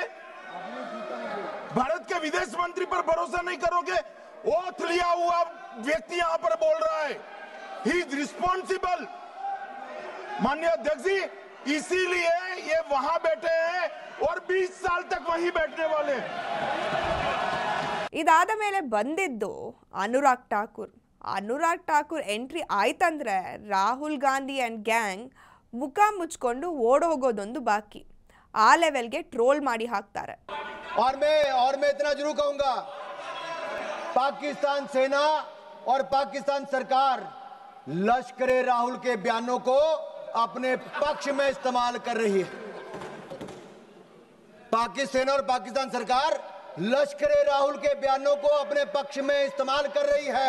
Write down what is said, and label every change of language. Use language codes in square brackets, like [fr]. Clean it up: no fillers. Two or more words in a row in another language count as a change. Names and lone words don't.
[hi] भारत के विदेश मंत्री पर भरोसा नहीं करोगे? ओथ लिया हुआ व्यक्ति यहाँ पर बोल रहा है, [en] he is responsible. [hi] माननीय अध्यक्ष जी, इसीलिए ये वहां बैठे हैं और 20 साल तक वहीं बैठने वाले हैं. [kn] ಇದಾದ ಮೇಲೆ ಬಂದಿದ್ದು ಅನುರಾಗ್ ಠಾಕೂರ್ ಎಂಟ್ರಿ ಆಯ್ತಂದ್ರೆ ರಾಹುಲ್ ಗಾಂಧಿ [en] and gang [kn] ಮುಖ ಮುಚ್ಕೊಂಡು ಓಡೋಗೋದೊಂದು ಬಾಕಿ. ಆ ಲೆವೆಲ್ಗೆ ಟ್ರೋಲ್ ಮಾಡಿ ಹಾಕ್ತಾರೆ. [hi] और मैं इतना जरूर कहूंगा, पाकिस्तान सेना और पाकिस्तान सरकार लश्कर राहुल के बयानों को अपने पक्ष में इस्तेमाल कर रही है. पाकिस्तान सेना और पाकिस्तान सरकार लश्कर राहुल के बयानों को अपने पक्ष में इस्तेमाल कर रही है.